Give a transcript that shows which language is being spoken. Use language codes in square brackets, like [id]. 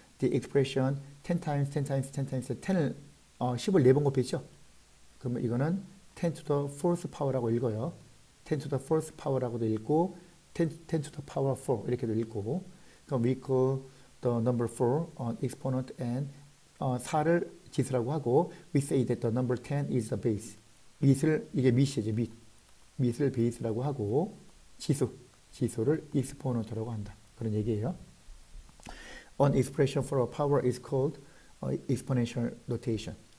[en] The expression 10 times 10 times 10 times 10을 [ko] 10을 4번 곱했죠. 그러면 이거는 [en] 10 to the fourth power [ko] 라고 읽어요. [en] 10 to the fourth power [ko] 라고도 읽고 [en] 10 to the power 4 [ko] 이렇게도 읽고. [en] 그럼 we call the number 4 exponent and [ko] 4를 지수라고 하고 [en] we say that the number 10 is the base. [ko] 이게 밑이죠. 밑을 베이스라고 하고 지수를 exponent라고 한다. 그런 얘기예요. [en] An expression for a power is called exponential notation.